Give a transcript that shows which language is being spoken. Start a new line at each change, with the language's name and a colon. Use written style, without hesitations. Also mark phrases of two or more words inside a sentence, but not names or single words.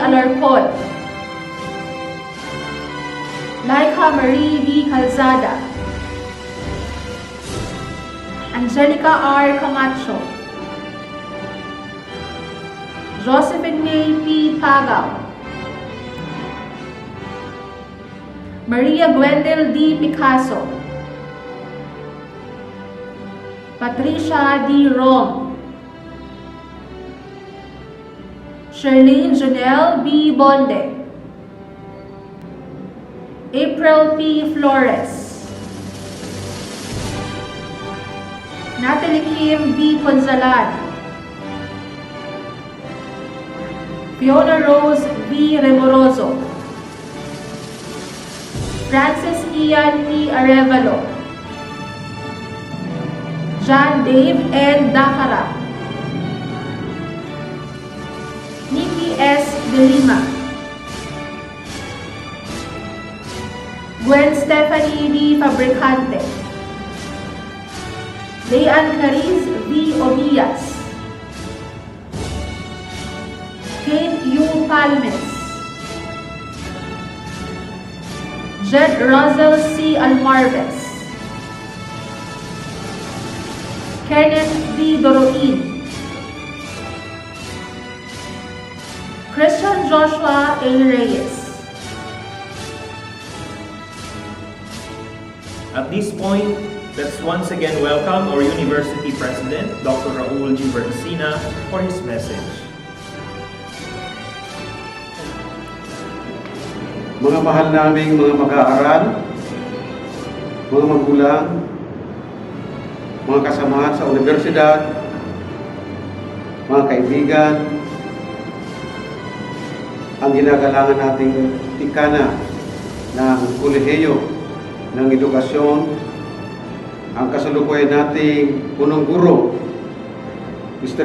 English: Alarcon, Laika Marie B. Calzada, Angelica R. Camacho, Josephine May P. Pagaw, Maria Gwendel D. Picasso, Patricia D. Rom, Charlene Jonelle B. Bonde, April P. Flores, Natalie Kim B. Ponzalan, Fiona Rose B. Remoroso, Francis Ian P. Arevalo, John Dave N. Dacara, Nikki S. De Lima, Gwen Stephanie D. Fabricante, Leanne Cariz V. Obias, Kate U. Palmes, Jed Rosel C. Almarvez, Kenneth D. Doroin, Christian Joshua A. Reyes. At this point, let's once again welcome our University President, Dr. Raul G. Bernasina, for his message.
Filipino: Mga mahal naming mga mag-aaral, mga magulang, mga kasamahan sa universidad, mga kaibigan, ang ginagalangan nating tikana ng kolehiyo ng edukasyon, ang kasalukuyan nating punong guro, Mr.